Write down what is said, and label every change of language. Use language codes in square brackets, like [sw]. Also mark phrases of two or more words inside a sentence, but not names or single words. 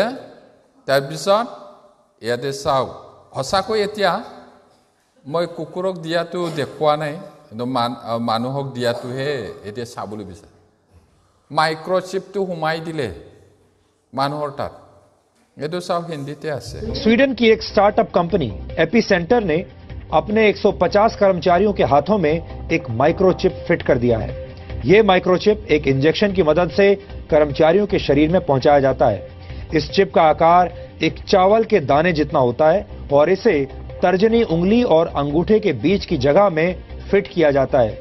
[as] তাৰপিছত ইয়াতে চাওক, সঁচাকৈ এতিয়া মই কুকুৰক দিয়াটো দেখুওৱা নাই, কিন্তু মানুহক দিয়াটোহে এতিয়া চাবলৈ বিচাৰে। মাইক্ৰ'চিপটো সোমাই দিলে মানুহৰ তাত, এইটো চাওক হিন্দীতে আছে। [hi] स्वीडन की एक [en] startup company [hi] एपीसेंटर ने अपने 150 कर्मचारियों के हाथों में एक माइक्रोचिप फिट कर दिया है। ये माइक्रोचिप एक इंजेक्शन की मदद से कर्मचारियों के शरीर में पहुंचाया जाता है। इस चिप का आकार एक चावल के दाने जितना होता है और इसे तर्जनी उंगली और अंगूठे के बीच की जगह में फिट किया जाता है।